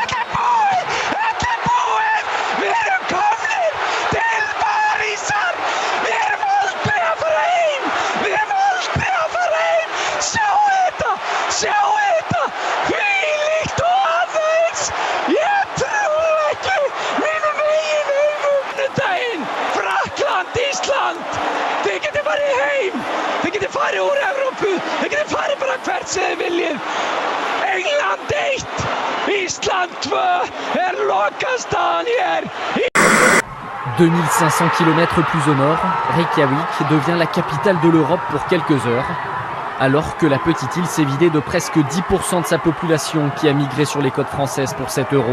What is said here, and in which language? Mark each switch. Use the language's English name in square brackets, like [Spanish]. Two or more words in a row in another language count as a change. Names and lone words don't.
[Icelandic] við erum komnir til Parísar, við erum aldrei að fara heim, sjáu þetta, hvílíkt og aðeins, ég trúi ekki mínum eigin augum. Daginn, Frakkland, Ísland, þið getið farið heim, þið getið farið úr Evrópu, þið getið farið bara hvert sem þið viljið. England 1, Ísland 2 er lokastaðan hér. [French] 2500 km plus au nord, Reykjavik devient la capitale de l'Europe pour quelques heures, alors que la petite île s'est vidée de presque 10% de sa population qui a migré sur les côtes françaises pour 7 €.